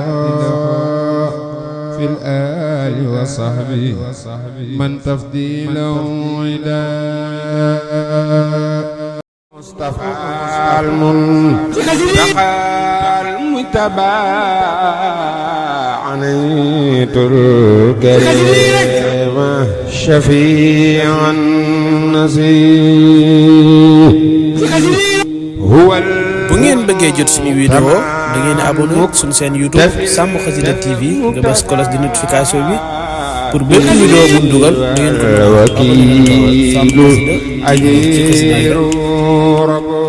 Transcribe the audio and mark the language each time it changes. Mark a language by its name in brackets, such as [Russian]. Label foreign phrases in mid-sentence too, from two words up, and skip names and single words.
[Arabic] في الآل وصحبه من تفضيله عدا مصطفى المنتقى المجتبى عنيت الكريم شفيع النسيم هو [Wolof] bu ngeen bëggee jot suñu vidéo da ngeen di abonné suñu chaîne YouTube Sàmm Xasida TV nga bës [French] cloche de notification [Wolof] bi pour bépp vidéo bu ñu dugal da ngeen ko